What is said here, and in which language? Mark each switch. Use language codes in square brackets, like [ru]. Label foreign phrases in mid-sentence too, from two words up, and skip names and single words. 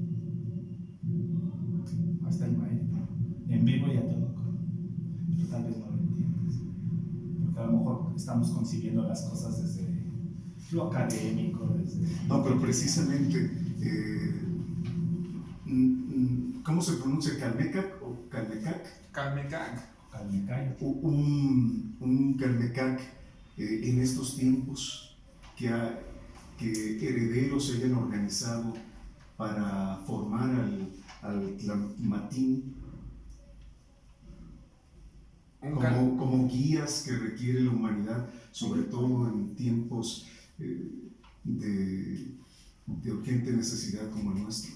[es] Hasta el maestro. En vivo y a todo. Pero tal vez no lo entiendas. Porque a lo mejor estamos concibiendo las cosas desde lo académico, desde... No, pero precisamente, ¿cómo se pronuncia? ¿Calmecac o Calmecac? Calmecac. Calmecayo. Un Calmecac en estos tiempos que herederos se hayan organizado para formar al Tlamatín como guías que requiere la humanidad, sobre todo en tiempos de urgente necesidad como el nuestro.